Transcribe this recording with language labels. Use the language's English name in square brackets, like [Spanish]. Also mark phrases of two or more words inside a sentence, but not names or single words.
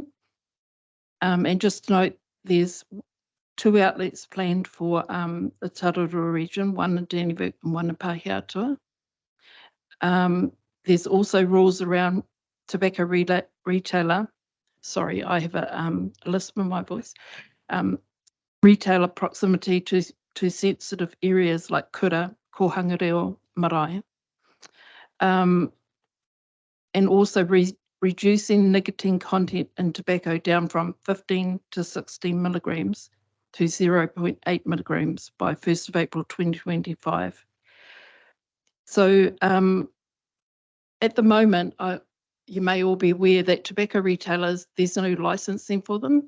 [English] And just note, there's 2 outlets planned for the Tararua region, one in Dannevirke and one in Pahiatua. There's also rules around tobacco retailer. Sorry, I have a lisp in my voice. Retailer proximity to sensitive areas like [Māori] kura, kohanga marae. [English] And also reducing nicotine content in tobacco down from 15 to 16 milligrams to 0.8 milligrams by 1st of April 2025. So at the moment, you may all be aware that tobacco retailers, there's no licensing for them.